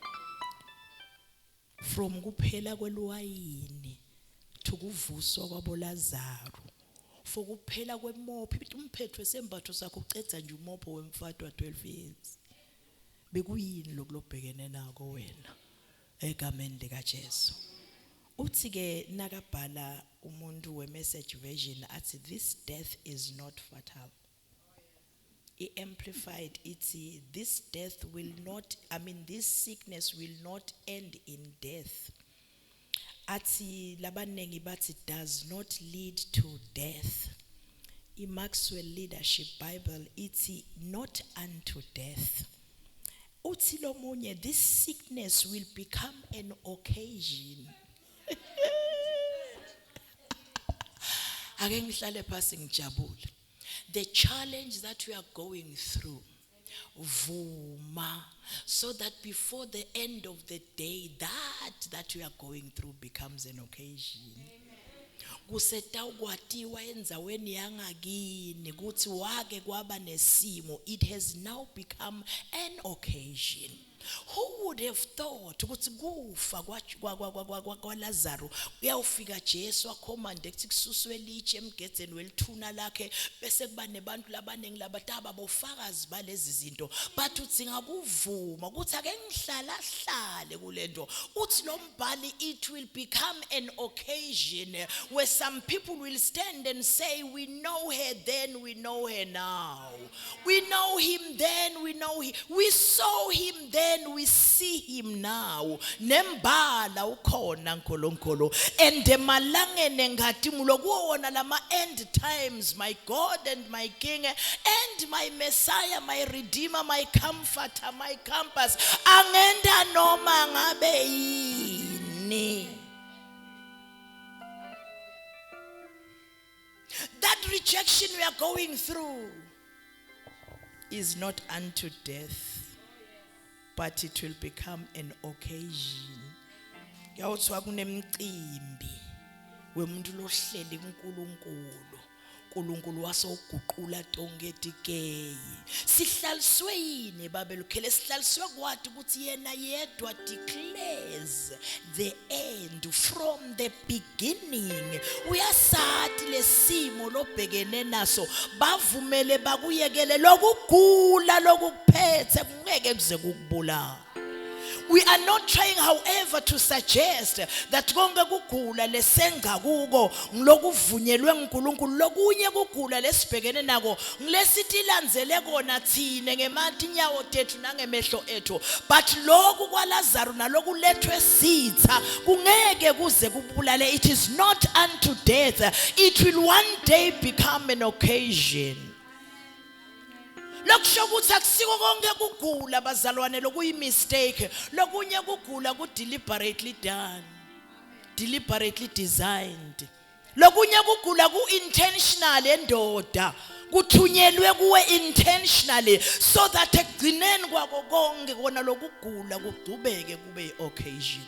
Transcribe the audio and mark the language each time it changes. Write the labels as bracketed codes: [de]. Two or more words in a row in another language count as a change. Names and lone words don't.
[ss] From kuphela kweluwayini to kuvuswa kwaboLazaro. For kuphela kwemopho umphetho sembatho sakho ucetha nje umopho wemfatwa 12 years. Bekuyini lokulobhekene nako wena egameni lika Jesu. Uthi ke nakabhala umuntu we- [en] message version [ss] athi [en] this death is not fatal. Amplified iti this death will not, this sickness will not end in death. [ss] Ati labanengi bathi [en] does not lead to death. Maxwell Leadership Bible iti not unto death. [ss] Uthi lo munye [en] this sickness will become an occasion. [ss] Ake ngihlale phansi ngijabule. [en] The challenge that we are going through, vuma, so that before the end of the day, that we are going through becomes an occasion. [ss] Kusetawkwatiwa endzaweni yangakini kuthi wake kwaba nesimo, [en] it has now become an occasion. Who would have thought [ss] ukuthi kufa kwaLazaro uyawufika Jesu akhomande kuthi kususwe liche emgedzeni welithuna lakhe bese kuba nebantu labanengi labataba bofakazi balezi zinto [en] but [ss] uthi ngakuvuma ukuthi ake ngihlala kulento uthi lo mbhali [en] it will become an occasion where some people will stand and say we know her then we know her now, we know him then we know him, we saw him then we see him now. [ss] Nembala ukhona nkolonkolo and emalangeni engathimulo kuwona lama [en] end times, my God and my King and my Messiah, my Redeemer, my Comforter, my Compass, [ss] angenda noma ngabe yini. [en] That rejection we are going through is not unto death, but it will become an occasion. [ss] Yawuthwa kunemcimbi wemuntu lohleli uNkulunkulu wasoguqula tonke etikeyi. Sihlaliswe yini babelo khele sihlaliswe kwathi ukuthi yena yedwa [en] declares the end from the beginning. [ss] Uyasathi lesimo lobhekene naso bavumele bakuyekele lokugula lokuphethe kungeke kuze kukubulala. [en] We are not trying, however, to suggest that [ss] konke kugula lesenga kuko ngilokuvunyelwe uNkulunkulu lokunye kugula lesibhekene nako ngilesithi landzele kona thine ngemathi nyawo tethu nangemehlo ethu, but lokhu kwaLazaro nalokulethwe sitha kungeke kuze kubulale. [en] It is not unto death, it will one day become an occasion. [ss] Lokusho ukuthi akusiko konke kugula bazalwane lokuyi mistake, lokunye kugula ku [en] deliberately done, deliberately designed, [ss] lokunye kugula ku intentional endoda kuthunyelwe kuwe [en] intentionally so that [ss] ekugcineni kwako konke kona lokugula kugcubeke kube occasion.